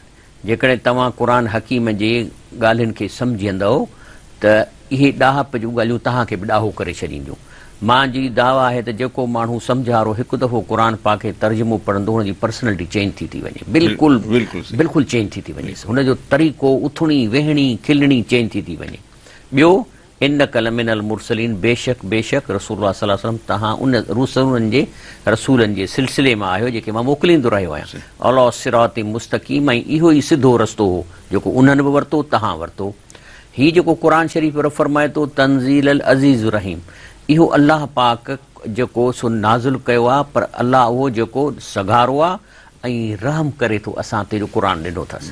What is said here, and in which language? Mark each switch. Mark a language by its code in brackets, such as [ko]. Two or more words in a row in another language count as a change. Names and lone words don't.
[sd] जेकॾहिं तव्हां क़ुर हकीम जे ॻाल्हियुनि खे सम्झंदव त इहे ॾाहप जूं ॻाल्हियूं तव्हांखे बि ॾाहो करे छॾींदियूं। मुंहिंजी दावा आहे त जेको माण्हू सम्झारो हिकु दफ़ो क़ुर पाक खे तर्जुमो पढ़ंदो हुनजी [en] personality change [sd] थी वञे, बिल्कुलु चेंज थी वञे, हुनजो तरीक़ो उथणी वेहणी खिलणी चेंज थी वञे। ॿियो [ar] إنك لمن المرسلين, [sd] बेशक रसूलुल्लाह [ar] صلى الله عليه وسلم [sd] तव्हां उन रसूलनि जे सिलसिले मां आहियो जेके मां मोकिलींदो रहियो आहियां। [ar] على صراط مستقيم, [sd] ऐं इहो ई सिधो रस्तो हो जेको उन्हनि बि वरितो तव्हां वरितो। हीउ जेको क़ुर शरीफ़ फरमाए थो [ar] تنزيل العزيز الرحيم, [sd] इहो अलाह पाक जेको सो नाज़िल कयो आहे, पर अलाह उहो जेको सघारो आहे ऐं रहम करे थो असां ते जो क़ुर ॾिनो अथसि।